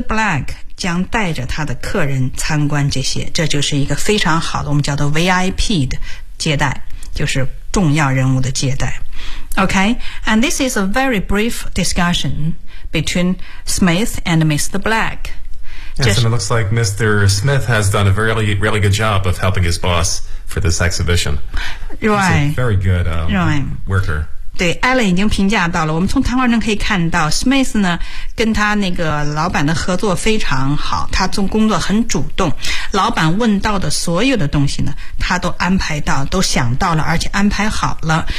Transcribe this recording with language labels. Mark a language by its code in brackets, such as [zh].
[zh] Black 将带着他的客人参观这些，这就是一个非常好的，我们叫做 VIP 的接待，就是重要人物的接待。 [en] Okay, and this is a very brief discussion between Smith and Mr. Black. Yes, and it looks like Mr. Smith has done a really, really good job of helping his boss for this exhibition. Right. He's a very good worker. [zh] 对 ,Alan 已经评价到了，我们从谈话中可以看到 ,Smith 呢跟他那个老板的合作非常好，他做工作很主动，老板问到的所有的东西呢他都安排到，都想到了，而且安排好了。